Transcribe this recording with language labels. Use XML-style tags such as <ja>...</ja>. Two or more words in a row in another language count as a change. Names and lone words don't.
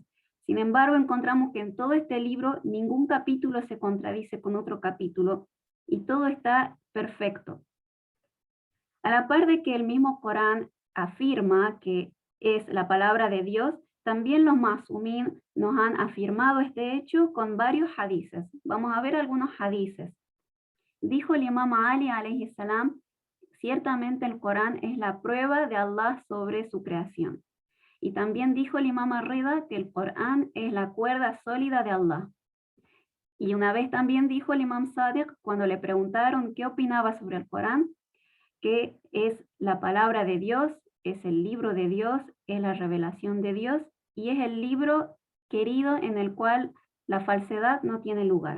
<es>Sin embargo, encontramos que en todo este libro ningún capítulo se contradice con otro capítulo y todo está perfecto. A la par de que el mismo Corán afirma que es la palabra de Dios, también los masumín nos han afirmado este hecho con varios hadices. Vamos a ver algunos hadices. Dijo el imam Ali</es> <ar>عليه السلام,</ar> <es>ciertamente el Corán es la prueba de Allah sobre su creación. Y también dijo el imam Rida que el Corán es la cuerda sólida de Allah. Y una vez también dijo el imam Sadiq cuando le preguntaron qué opinaba sobre el Corán, que es la palabra de Dios, es el libro de Dios, es la revelación de Dios y es el libro querido en el cual la falsedad no tiene lugar.</es>